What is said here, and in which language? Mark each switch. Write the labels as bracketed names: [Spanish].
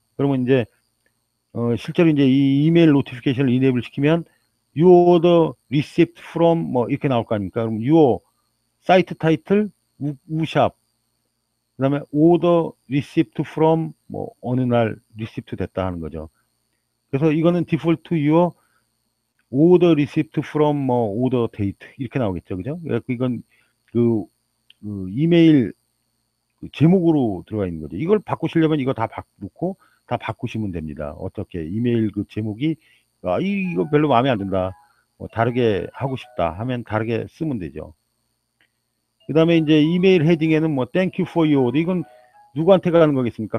[Korean] 그러면 이제 실제로 이제 이 이메일 노티피케이션을 이네이블 시키면 [English] you order received from [Korean] 뭐 이렇게 나올 거 아닙니까? 그럼 your 사이트 타이틀 우샵 그다음에 [English] order received from [Korean] 뭐 어느 날 received 됐다 하는 거죠. 그래서 이거는 [English] default your order received from [Korean] 뭐 order date 이렇게 나오겠죠, 그죠? 그래서 이건 그 이메일 제목으로 들어가 있는 거죠. 이걸 바꾸시려면 이거 다 놓고 다 바꾸시면 됩니다. 어떻게 이메일 그 제목이 이거 별로 마음에 안 든다. 다르게 하고 싶다 하면 다르게 쓰면 되죠. 그 다음에 이제 이메일 헤딩에는 뭐 [English] thank you for your order [Korean] 이건 누구한테 가는 거겠습니까?